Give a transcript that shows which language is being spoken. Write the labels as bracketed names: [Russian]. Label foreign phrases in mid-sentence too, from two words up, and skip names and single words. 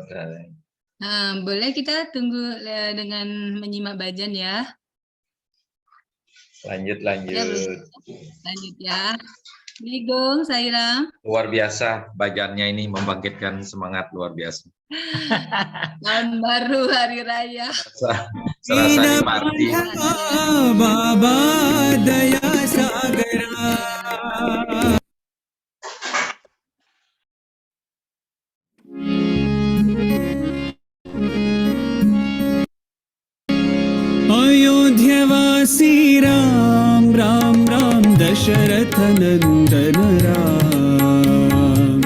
[Indonesian] Nah, boleh kita tunggu dengan menyimak bajan ya. Lanjut. Lanjut ya. Ligong, Sairam. Luar biasa, bajannya ini membangkitkan semangat luar biasa. Tahun baru Hari Raya. Serasa di party. [Hindi] बाबा दया सागरा अयोध्यवासी राम राम राम दशरथ नंदन राम